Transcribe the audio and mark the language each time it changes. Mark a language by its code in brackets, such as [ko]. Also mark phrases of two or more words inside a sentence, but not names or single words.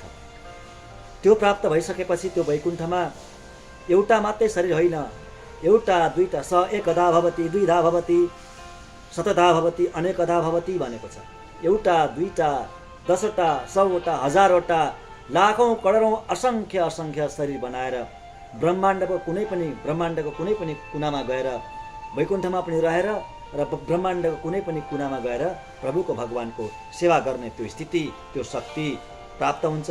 [ne] त्यो प्राप्त भइसकेपछि त्यो वैकुण्ठमा एउटा मात्रै शरीर होइन, एउटा दुईटा, [sa] स एकधा भवति द्विधा भवति शतधा भवति अनेकधा भवति [ne] भनेको छ। एउटा दुईटा, 10वटा, 100वटा, 1000वटा, लाखौँ करोडौँ असङ्ख्य असङ्ख्य शरीर बनाएर ब्रह्माण्डको कुनै पनि कुनामा गएर, वैकुण्ठमा पनि रहेर र ब्रह्माण्डको कुनै पनि कुनामा गएर प्रभुको, भगवानको सेवा गर्ने त्यो स्थिति, त्यो शक्ति प्राप्त हुन्छ।